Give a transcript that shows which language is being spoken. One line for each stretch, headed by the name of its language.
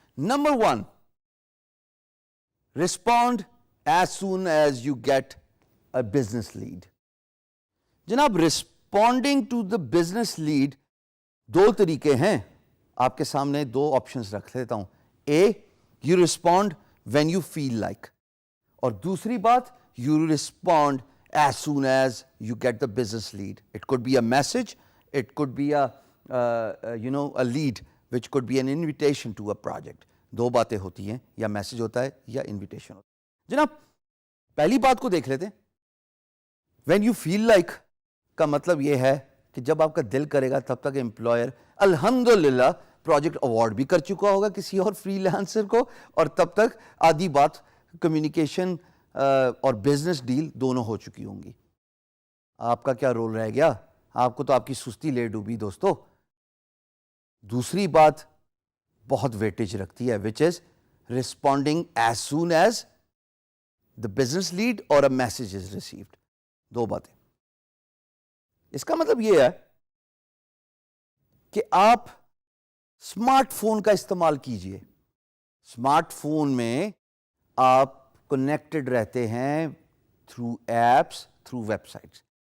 English: Number 1، respond as soon as you get a business lead. جناب، responding to the business lead
Urdu: 2 طریقے ہیں. آپ کے سامنے 2 آپشنز رکھ لیتا ہوں.
English: A, you respond when you feel like.
Urdu: اور دوسری بات,
English: you respond as soon as you get the business lead. It could be a message, it could be a lead, which could be an invitation to a project.
Urdu: 2 باتیں ہوتی ہیں، یا message ہوتا ہے یا انویٹیشن ہوتا ہے. جناب، پہلی بات کو دیکھ لیتے ہیں.
English: when you feel like
Urdu: کا مطلب یہ ہے کہ جب آپ کا دل کرے گا تب تک امپلائر الحمدللہ پروجیکٹ اوارڈ بھی کر چکا ہوگا کسی اور فری لانسر کو، اور تب تک آدھی بات کمیونیکیشن اور بزنس ڈیل دونوں ہو چکی ہوں گی. آپ کا کیا رول رہ گیا؟ آپ کو تو آپ کی سستی لے ڈوبی دوستو. دوسری بات بہت ویٹیج رکھتی ہے،
English: Which is responding as soon as the business lead اور a message is received.
Urdu: 2 باتیں. اس کا مطلب یہ ہے کہ آپ اسمارٹ فون کا استعمال کیجئے. اسمارٹ فون میں آپ کنیکٹڈ رہتے ہیں through apps, through web sites.